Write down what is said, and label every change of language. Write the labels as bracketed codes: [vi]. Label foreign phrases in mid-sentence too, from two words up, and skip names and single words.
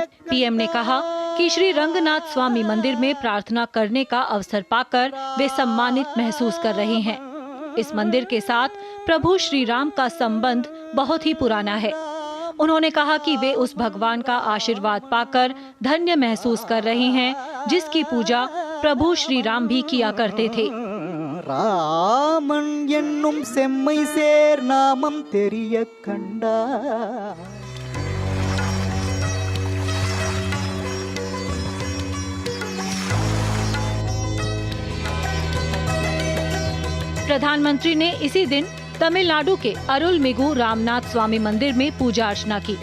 [hi] पीएम ने कहा कि श्री रंगनाथ स्वामी मंदिर में प्रार्थना करने का अवसर पाकर वे सम्मानित महसूस कर रहे हैं। इस मंदिर के साथ प्रभु श्री राम का संबंध बहुत ही पुराना है। उन्होंने कहा कि वे उस भगवान का आशीर्वाद पाकर धन्य महसूस कर रहे हैं, जिसकी पूजा प्रभु श्री राम भी किया करते थे। [ta] ராமன் என்னும் செம்மை சேர் நாமம் தெரிய கண்டா। [hi] प्रधानमंत्री ने इसी दिन तमिलनाडु के अरुलमिगु रामनाथ स्वामी मंदिर में पूजा अर्चना की।